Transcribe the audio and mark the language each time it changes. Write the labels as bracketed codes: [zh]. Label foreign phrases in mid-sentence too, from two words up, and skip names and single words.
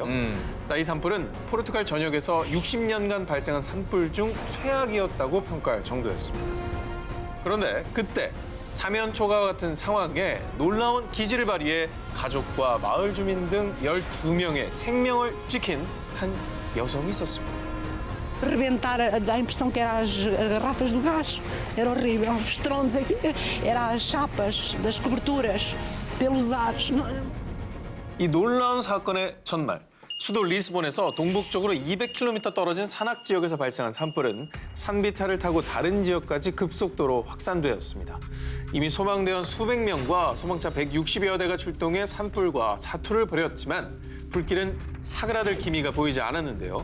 [ko] 자, 이 산불은 포르투갈 전역에서 60년간 발생한 산불 중 최악이었다고 평가할 정도였습니다. 그런데 그때 사면초가 같은 상황에 놀라운 기지를 발휘해 가족과 마을 주민 등 12명의 생명을 지킨 한 여성이 있었습니다. [pt] Rebentar, a impressão que eram as garrafas do gás, era horrível. Os troncos aqui, eram as chapas das coberturas, pelos ares. [ko] 이 놀라운 사건의 전날, 수도 리스본에서 동북쪽으로 200km 떨어진 산악 지역에서 발생한 산불은 산비탈을 타고 다른 지역까지 급속도로 확산되었습니다. 이미 소방대원 수백 명과 소방차 160여 대가 출동해 산불과 사투를 벌였지만 불길은 사그라들 기미가 보이지 않았는데요.